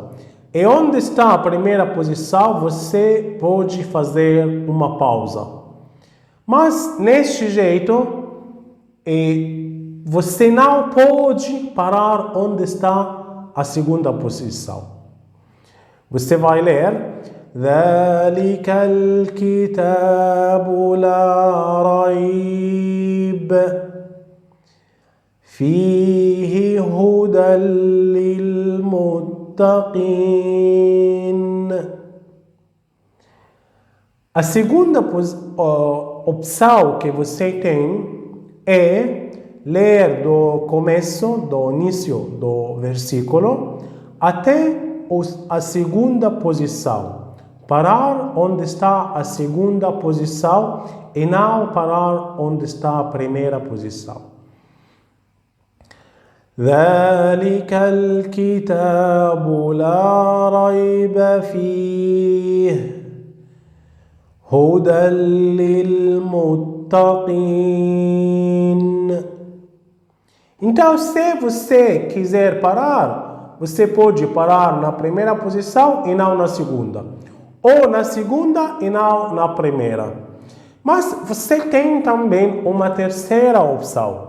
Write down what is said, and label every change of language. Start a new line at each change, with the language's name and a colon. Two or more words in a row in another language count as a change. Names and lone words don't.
Portuguese: E onde está a primeira posição, você pode fazer uma pausa. Mas, neste jeito, você não pode parar onde está a segunda posição. Você vai ler
Arabic: ذلك الكتاب لا ريب فيه هدى للمتقين.
Portuguese: A segunda opção que você tem é ler do começo, do início do versículo até a segunda posição. Parar onde está a segunda posição e não parar onde está a primeira posição.
Arabic: ذلك الكتاب لا ريب فيه هدى للمتقين.
Portuguese: Então, se você quiser parar, você pode parar na primeira posição e não na segunda. Ou na segunda e não na primeira. Mas você tem também uma terceira opção.